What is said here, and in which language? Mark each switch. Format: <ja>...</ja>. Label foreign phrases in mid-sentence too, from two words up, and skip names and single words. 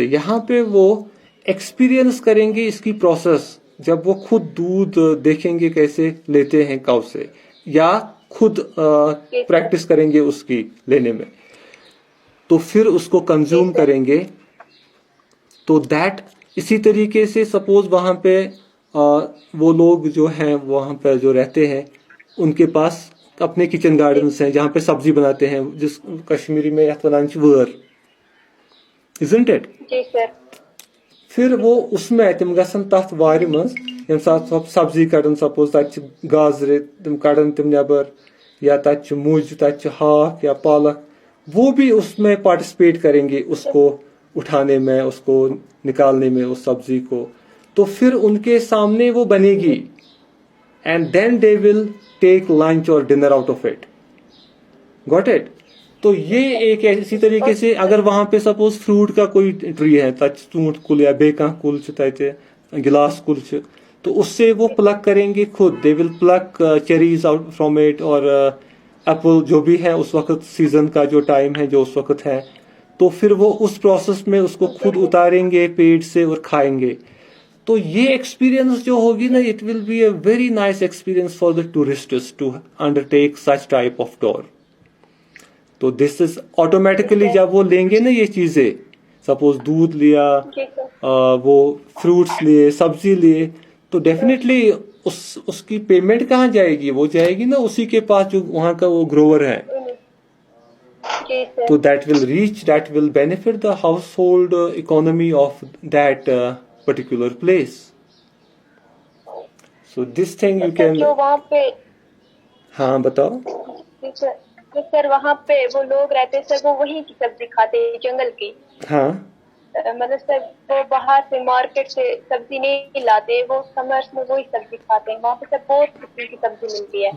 <ur>یہاں پہ وہ ایکسپیرئنس کریں گے اس کی پروسیس, جب وہ خود دودھ دیکھیں گے کیسے لیتے ہیں کاؤ سے, یا خود پریکٹس کریں گے اس کی لینے میں, تو پھر اس کو کنزیوم کریں گے. تو دیٹ اسی طریقے سے سپوز وہاں پہ وہ لوگ جو ہیں وہاں پہ جو رہتے ہیں ان کے پاس اپنے</ur> <en>kitchen gardens</en> <ur>ہیں جہاں پہ سبزی بناتے ہیں, جس کشمیری میں</ur> <ks>یتھ ونان</ks> <ur>وër,</ur> <en>isn't it?</en> <ur>جی سر. پھر وہ اس میں</ur> <ks>تم گژھن تتھ وارِ منٛز ییٚمہِ ساتہٕ سبزی کڑن, سپوز تتہِ چھِ گازرِ تم کڑن تم نیبر, یا تتہِ چھِ مُج, تتہِ چھِ ہاکھ یا پالک,</ks> <ur>وہ بھی اس میں پارٹیسپیٹ کریں گے اس کو اٹھانے میں, اس کو نکالنے میں اس سبزی کو. تو پھر ان کے سامنے وہ بنے گی,</ur> <en>and then they will take lunch or dinner out of it. Got it.</en> <ur>تو یہ ایک اسی طریقے سے اگر وہاں پہ سپوز فروٹ کا کوئی ٹری ہے,</ur> <ks>تت ژوٗنٛٹھ کُل یا بیٚیہِ کانٛہہ کُل چھُ تتہِ, گلاس کُل چھُ,</ks> <ur>تو اس سے وہ پلک کریں گے خود,</ur> <en>they will pick cherries out from it,</en> <ur>اور ایپل جو بھی ہے اس وقت سیزن کا جو ٹائم ہے جو اس وقت ہے, تو پھر وہ اس پروسیس میں اس کو خود اتاریں گے پیٹ سے اور کھائیں گے. تو یہ ایکسپیرئنس جو ہوگی نا,</ur> <en>It will be a very nice experience for the tourists to undertake such type of tour.</en> <ur>تو</ur> <en>this is automatically</en> <ur>جب وہ لیں گے نا یہ چیزیں, سپوز دودھ لیا, وہ فروٹس لیے, سبزی لیے, تو ڈیفینیٹلی اس کی پیمنٹ کہاں جائے گی, وہ جائے گی نا اسی کے پاس جو وہاں کا وہ گروور ہے.</ur> <en>تو that will reach, that will benefit the household economy of that particular place. So this thing you can.</en> <ur>جو وہاں پہ, ہاں بتاؤ. سر وہاں پہ وہ لوگ رہتے سر, وہ وہیں کی سبزی کھاتے جنگل کی. ہاں مطلب سر وہ باہر سے مارکیٹ سے سبزی نہیں لاتے, وہ سمرس میں وہی سبزی کھاتے ہیں. وہاں پہ سر بہت قسم کی سبزی ملتی ہے.</ur>